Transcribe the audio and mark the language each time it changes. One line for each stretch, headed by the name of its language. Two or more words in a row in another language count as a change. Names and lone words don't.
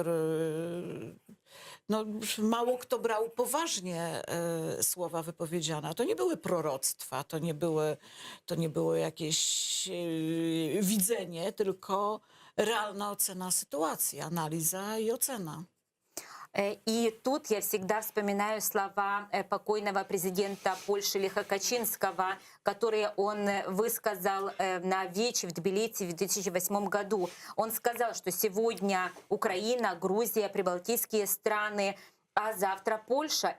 Polish: No, mało kto brał poważnie słowa wypowiedziane. To nie były proroctwa, to nie było jakieś widzenie, tylko realna ocena sytuacji, analiza i ocena.
Russian: И тут я всегда вспоминаю слова покойного президента Польши Леха Качинского, которые он высказал на Вече в Тбилиси в 2008 году. Он сказал, что сегодня Украина, Грузия, прибалтийские страны, а завтра Польша.